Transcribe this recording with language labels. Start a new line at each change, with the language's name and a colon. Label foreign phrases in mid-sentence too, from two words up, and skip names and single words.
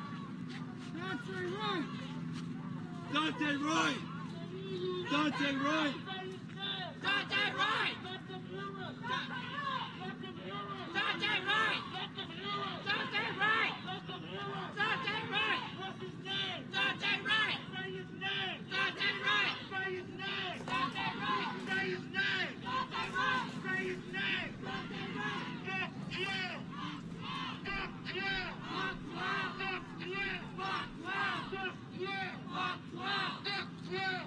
English: Daunte Wright! Daunte Wright! Daunte Wright! Daunte Wright! Daunte Wright! Daunte Wright! Daunte Wright! Say his name! Daunte Wright! Say his name! Daunte Wright! Say his name! Daunte Wright! Say his name! Daunte Wright! F-U! F-U! Fuck wow! F-U! Fuck wow! F-U! Fuck wow! F-U!